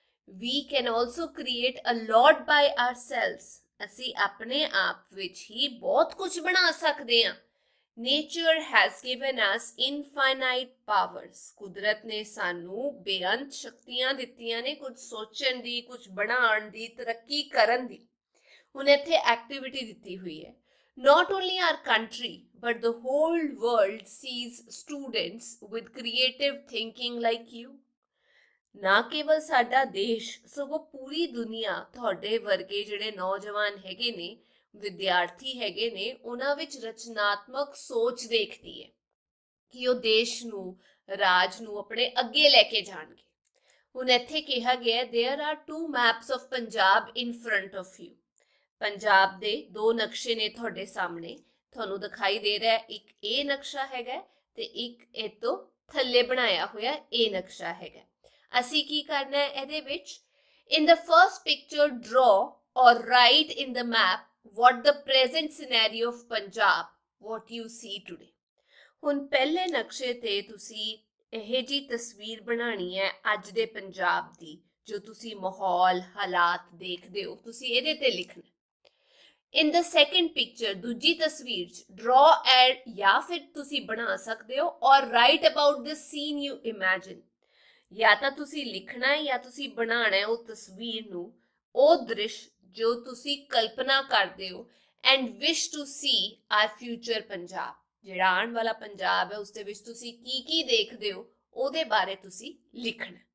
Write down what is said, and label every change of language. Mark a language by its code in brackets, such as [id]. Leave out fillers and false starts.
[en] we can also create a lot by ourselves, [pa] ਅਸੀਂ ਆਪਣੇ ਆਪ ਵਿੱਚ ਹੀ ਬਹੁਤ ਕੁਝ ਬਣਾ ਸਕਦੇ ਆ। [en] Nature has given us infinite powers, [pa] ਕੁਦਰਤ ਨੇ ਸਾਨੂੰ ਬੇਅੰਤ ਸ਼ਕਤੀਆਂ ਦਿੱਤੀਆਂ ਨੇ, ਕੁਝ ਸੋਚਣ ਦੀ, ਕੁਝ ਬਣਾਉਣ ਦੀ, ਤਰੱਕੀ ਕਰਨ ਦੀ। ਹੁਣ ਇੱਥੇ ਐਕਟੀਵਿਟੀ ਦਿੱਤੀ ਹੋਈ ਹੈ। [en] Not only our country but the whole world sees students with creative thinking like you। [pa] ਨਾ ਕੇਵਲ ਸਾਡਾ ਦੇਸ਼, ਸਗੋਂ ਪੂਰੀ ਦੁਨੀਆ ਤੁਹਾਡੇ ਵਰਗੇ ਜਿਹੜੇ ਨੌਜਵਾਨ ਹੈਗੇ ਨੇ, ਵਿਦਿਆਰਥੀ ਹੈਗੇ ਨੇ, ਉਹਨਾਂ ਵਿੱਚ ਰਚਨਾਤਮਕ ਸੋਚ ਦੇਖਦੀ ਹੈ ਕਿ ਉਹ ਦੇਸ਼ ਨੂੰ, ਰਾਜ ਨੂੰ ਆਪਣੇ ਅੱਗੇ ਲੈ ਕੇ ਜਾਣਗੇ। ਹੁਣ ਇੱਥੇ ਕਿਹਾ ਗਿਆ [en] there are two maps of Punjab in front of you। [pa] Punjab ਦੇ ਦੋ ਨਕਸ਼ੇ ਨੇ ਤੁਹਾਡੇ ਸਾਹਮਣੇ, ਤੁਹਾਨੂੰ ਦਿਖਾਈ ਦੇ ਰਿਹਾ, ਇੱਕ ਇਹ ਨਕਸ਼ਾ ਹੈਗਾ ਤੇ ਇੱਕ ਇਹ ਤੋਂ ਥੱਲੇ ਬਣਾਇਆ ਹੋਇਆ ਇਹ ਨਕਸ਼ਾ ਹੈਗਾ। ਅਸੀਂ ਕੀ ਕਰਨਾ ਹੈ ਇਹਦੇ ਵਿੱਚ, [en] in the first picture draw or write in the map what the present scenario of Punjab, what you see today। [pa] ਹੁਣ ਪਹਿਲੇ ਨਕਸ਼ੇ ਤੇ ਤੁਸੀਂ ਇਹ ਜੀ ਤਸਵੀਰ ਬਣਾਣੀ ਹੈ ਅੱਜ ਦੇ ਪੰਜਾਬ ਦੀ, ਜੋ ਤੁਸੀਂ ਮਾਹੌਲ ਹਾਲਾਤ ਦੇਖਦੇ ਹੋ, ਤੁਸੀਂ ਇਹਦੇ ਤੇ ਲਿਖਣਾ। [en] In the second picture, [pa] ਦੂਜੀ ਤਸਵੀਰ 'ਚ [en] draw and [pa] ਜਾਂ ਫਿਰ ਤੁਸੀਂ ਬਣਾ ਸਕਦੇ ਹੋ [en] or write about the scene you imagine। [pa] ਜਾਂ ਤਾਂ ਤੁਸੀਂ ਲਿਖਣਾ ਹੈ ਜਾਂ ਤੁਸੀਂ ਬਣਾਉਣਾ ਹੈ ਉਹ ਤਸਵੀਰ ਨੂੰ, ਉਹ ਦ੍ਰਿਸ਼ ਜੋ ਤੁਸੀਂ ਕਲਪਨਾ ਕਰਦੇ ਹੋ [en] and wish to see our future [pa] Punjab, ਜਿਹੜਾ ਆਉਣ ਵਾਲਾ ਪੰਜਾਬ ਹੈ ਉਸ ਦੇ ਵਿੱਚ ਤੁਸੀਂ ਕੀ ਦੇਖਦੇ ਹੋ ਉਹਦੇ ਬਾਰੇ ਤੁਸੀਂ ਲਿਖਣਾ।